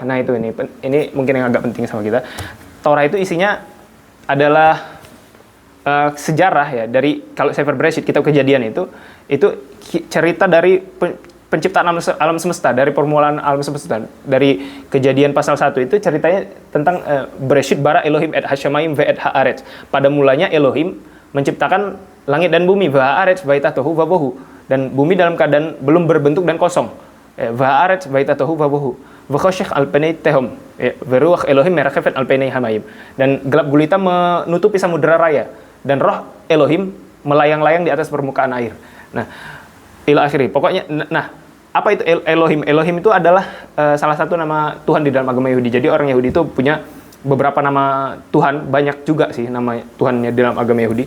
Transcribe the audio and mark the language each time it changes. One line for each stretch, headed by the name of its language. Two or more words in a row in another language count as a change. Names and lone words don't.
Indonesian: Nah, itu ini mungkin yang agak penting sama kita. Torah itu isinya adalah sejarah ya, dari kalau Sefer Bereshit, kitab Kejadian itu cerita dari penciptaan alam semesta, dari permulaan alam semesta. Dari Kejadian pasal 1 itu ceritanya tentang
Hebrew: בראשית ברא אלהים את השמים ואת הארץ.
Indonesian: Pada mulanya Elohim menciptakan langit dan bumi,
Hebrew: והארץ היתה תהו ובהו,
Indonesian: dan bumi dalam keadaan belum berbentuk dan kosong.
Hebrew: והארץ היתה תהו ובהו. וחשך על פני תהום. ורוח אלהים מרחפת על פני המים.
Indonesian: Dan gelap gulita menutupi samudera raya, dan roh Elohim melayang-layang di atas permukaan air.
Arabic: Nah, إلى آخره.
Indonesian: Pokoknya, nah, apa itu Elohim? Elohim itu adalah salah satu nama Tuhan di dalam agama Yahudi. Jadi orang Yahudi itu punya beberapa nama Tuhan, banyak juga sih nama Tuhannya di dalam agama Yahudi.